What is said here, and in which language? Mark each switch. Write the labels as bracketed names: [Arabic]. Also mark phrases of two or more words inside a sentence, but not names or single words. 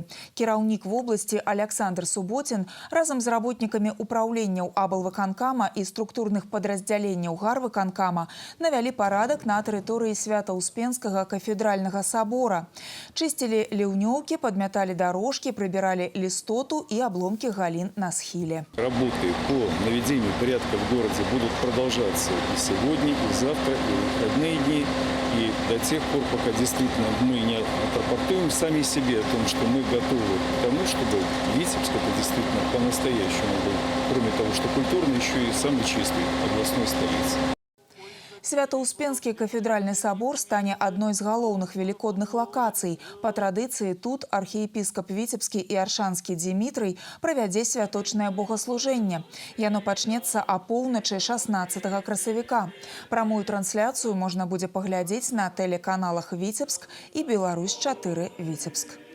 [Belarusian] Кіраўнік вобласці Александр Суботин разом з работниками управленняў аблвыканкама і структурных падраздзяленняў гарвыканкама навялі парадак на тэрыторыі Свята-Успенскага кафедральнага собора. Чысцілі ліўнёўкі, падмяталі дорожкі, прыбіралі лістоту і обломки галін на схіле. [Russian] Работы по наведению порядка в городе будут продолжаться и сегодня, и завтра, и в выходные дни. И до тех пор, пока действительно мы не отрапортуем сами себе о том, что мы готовы к тому, чтобы Витебск это действительно по-настоящему был, кроме того, что культурно, еще и самый чистый областной столицы. [Belarusian] Свято-Успенскі кафедральны собор стане адной з галоўных велікодных лакацый. Па традыцыі тут архіепіскап Віцебскі і Аршанскі Дзімітрый правядзе святочнае богаслужэнне. Яно пачнецца апоўначы 16 красавіка. Прамую трансляцыю можна будзе паглядзець на тэлеканалах Віцебск і Беларусь-4 Віцебск.